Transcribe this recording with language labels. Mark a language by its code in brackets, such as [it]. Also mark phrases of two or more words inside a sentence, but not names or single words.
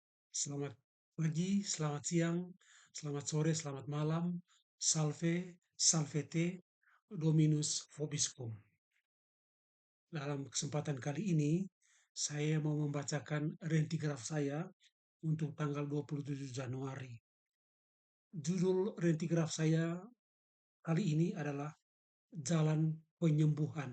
[id] Selamat pagi, selamat siang, selamat sore, selamat malam. [la] Salve, salvete, Dominus vobiscum. [id] Dalam kesempatan kali ini, saya mau membacakan rentigraf saya untuk tanggal 27 Januari. Judul rentigraf saya kali ini adalah Jalan Penyembuhan.